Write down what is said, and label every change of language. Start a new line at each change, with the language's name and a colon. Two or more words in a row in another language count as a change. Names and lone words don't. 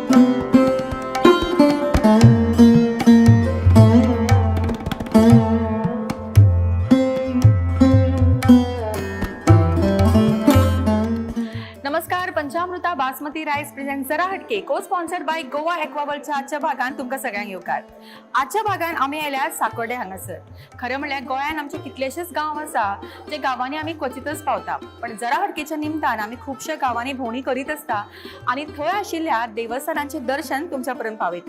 Konkani: नमस्कार, पंचामृता बासमती राइस प्रेजेंट जरा हटके को
English: sponsored by
Konkani: गोवा एक्वा वर्ल्डच्या आजच्या भागान तुमकां सगळ्यांक येवकार। आजच्या भागान आमी आयल्यात साकोडे हांगासर। खरें म्हणल्यार गोंयान आमचे कितलेशेच गांव आसा जे गांवांनी आमी क्वचितच पावता, पण जरा हटकेच्या निमतान आमी खुबशे गांवांनी भोंवडी करीत आसता आनी थंय आशिल्ल्या देवस्थानांचे दर्शन तुमच्या पर्यंत पावयता।